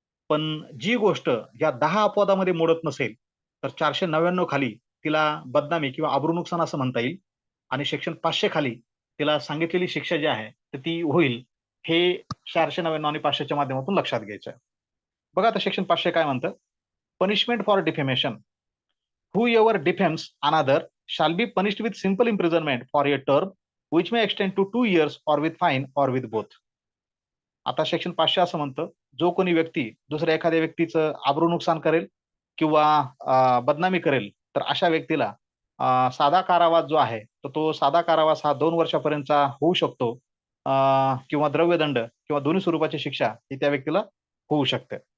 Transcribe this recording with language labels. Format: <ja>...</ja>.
<mr>पण जी गोष्ट या 10 अपवादामध्ये मोडत नसेल तर 499 खाली तिला बदनामी किंवा आबरू नुकसान असं म्हणता येईल आणि सेक्शन 500 खाली तिला सांगितलेली शिक्षा जी आहे तर ती होईल. हे 499 आणि 500च्या माध्यमातून लक्षात घ्यायचं आहे. बघा आता सेक्शन 500 काय म्हणतं.</mr> <en>Punishment for defamation. Whoever defames another shall be punished with simple imprisonment for a term which may extend to 2 years or with fine or with both.</en> <mr>आता सेक्शन 500 असं म्हणतं, जो कोणी व्यक्ती दुसऱ्या एखाद्या व्यक्तीचं आबरू नुकसान करेल किंवा बदनामी करेल, तर अशा व्यक्तीला साधा कारावास जो आहे तर तो साधा कारावास हा 2 वर्षापर्यंतचा होऊ शकतो, किंवा द्रव्यदंड किंवा दोन्ही स्वरूपाची शिक्षा ही त्या व्यक्तीला होऊ शकते.</mr>